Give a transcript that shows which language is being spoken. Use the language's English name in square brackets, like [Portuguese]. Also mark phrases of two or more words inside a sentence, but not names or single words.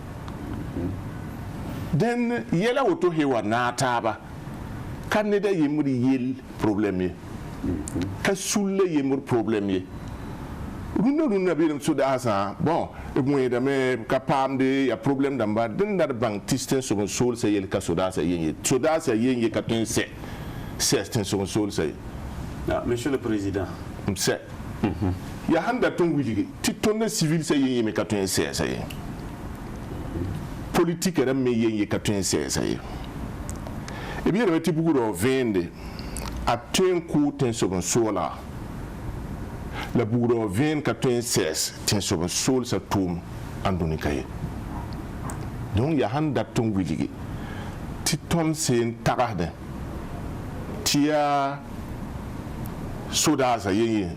[Mossi] dẽn yɛla woto he wa naag taaba ka ned a yembr yell problème ye ka sulla yembr problème ye rũnã bɩ rem sodaasã bon b wẽedame ka paamde yaa problème dãmba dẽn dat bãng tɩs tẽn sob n soolsã yell ka sodaasã yen ye sodaasã yen ye ka tõe n sɛs tẽn sob n soolsã ye [French] monsieur le président [Mossi] m sɛ yaa sãn dat n wilge tɩ tõnd civil sã yen ye me ka tõe n sɛɛsa ye politique rãmb me yen ye ka tõe n sɛɛsa ye b yeelame tɩ bugrã vẽende a tõe n kʋʋ tẽn sob n soolga la bugrã vẽen ka tõe n sɛɛs tẽn sob n soolsã tʋʋm ãn dũni ka ye donc yaa sãn dat n wilge tɩ tõnd sẽn tagsdẽ tɩ yaa sodaasã yen ye